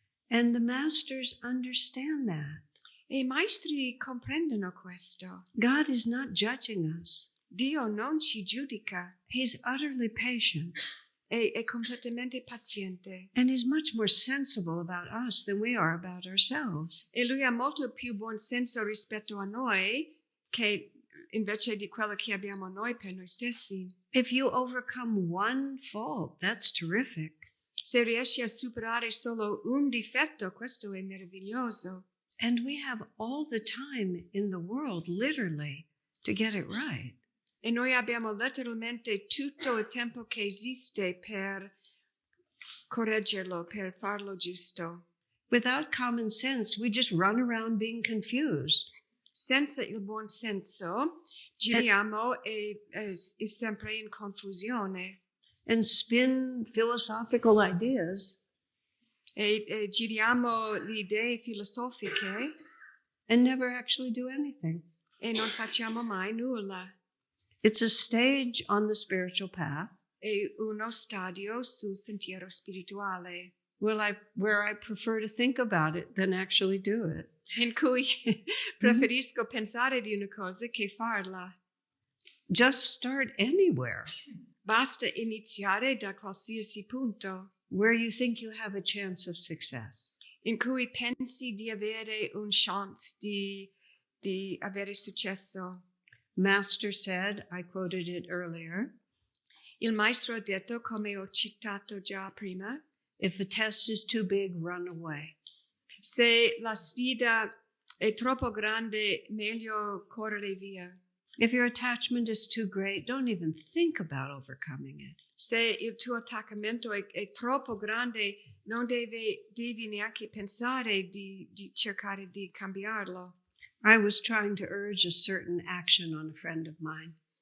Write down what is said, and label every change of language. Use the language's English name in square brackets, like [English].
[English] And the masters understand that. [Italian] E i maestri comprendono questo. [English] God is not judging us. [Italian] Dio non ci giudica. [English] He's utterly patient. [Italian] È completamente paziente. [English] And he's much more sensible about us than we are about ourselves. [Italian] E lui ha molto più buon senso rispetto a noi che invece di quello che abbiamo noi per noi stessi. [English] If you overcome one fault, that's terrific. [Italian] Se riesci a superare solo un difetto, questo è meraviglioso. [English] And we have all the time in the world, literally, to get it right. [Italian] E noi abbiamo letteralmente tutto il tempo che esiste per correggerlo, per farlo giusto. [English] Without common sense, we just run around being confused. [Italian] Senza il buon senso, giriamo e sempre in confusione. [English] And spin philosophical ideas. [Italian] E giriamo le idee filosofiche [English] and never actually do anything. [Italian] e non facciamo mai nulla. [English] It's a stage on the spiritual path. [Italian] È uno stadio sul sentiero spirituale. [English] Where I prefer to think about it than actually do it. [Italian] In cui preferisco pensare di una cosa che farla. [English] Just start anywhere. [Italian] Basta iniziare da qualsiasi punto. [English] Where you think you have a chance of success. [Italian] In cui pensi di avere un chance di avere successo. [English] Master said, I quoted it earlier, [Italian] Il maestro ha detto, come ho citato già prima, [English] if a test is too big, run away. [Italian] se la sfida è troppo grande, meglio correre via. [English] If your attachment is too great, don't even think about overcoming it. [Italian] Se il tuo attaccamento è troppo grande, non devi neanche pensare di cercare di cambiarlo. [English] I was trying to urge a certain action on a friend of mine.